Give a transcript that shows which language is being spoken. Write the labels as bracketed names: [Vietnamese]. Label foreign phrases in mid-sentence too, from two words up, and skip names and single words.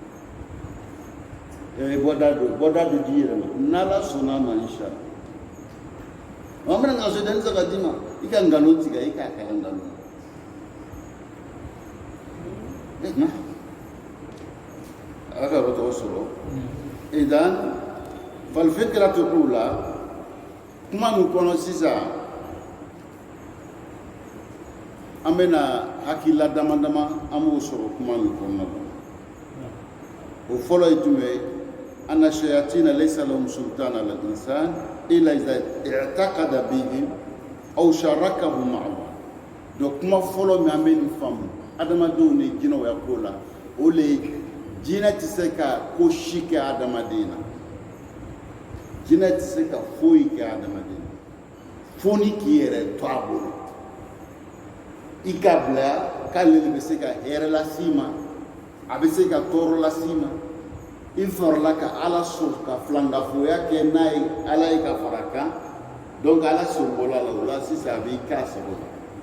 [Bambara] bɔda do di yɛrɛ ma n'ala sɔnna a ma inchallah an bɛna nɛgɛso denmisɛn ka d'i ma i ka nkalon tigɛ i k'a kalan nkalon na a ka yɔrɔ tɔgɔ sɔrɔ [Arabic] إذن فالفكرة الأولى [Bambara] kuma min kɔnɔ sisan an bɛna hakilila dama dama an b'o sɔrɔ kuma min kɔnɔna la o fɔlɔ ye jumɛn ye [Arabic] أن الشياطين ليس لهم سلطان على الإنسان إلا إذا اعتقد بهم أو شاركهم مع الله [Bambara] donc kuma fɔlɔ min an bɛ nin faamu adamadenw ni jinɛw ya ko la o le jinɛ tɛ se ka ko si kɛ adamaden na jinɛ tɛ se ka foyi kɛ adamaden na fo ni k'i yɛrɛ to a bolo i ka bila k'ale de bɛ se ka hɛrɛ las'i ma a bɛ se ka tɔɔrɔ las'i ma i farala ka ala sɔn ka filankafoya kɛ n'a ye ala ye ka fara kan donc ala sɔnbɔla la o la sisan a b'i k'a sago la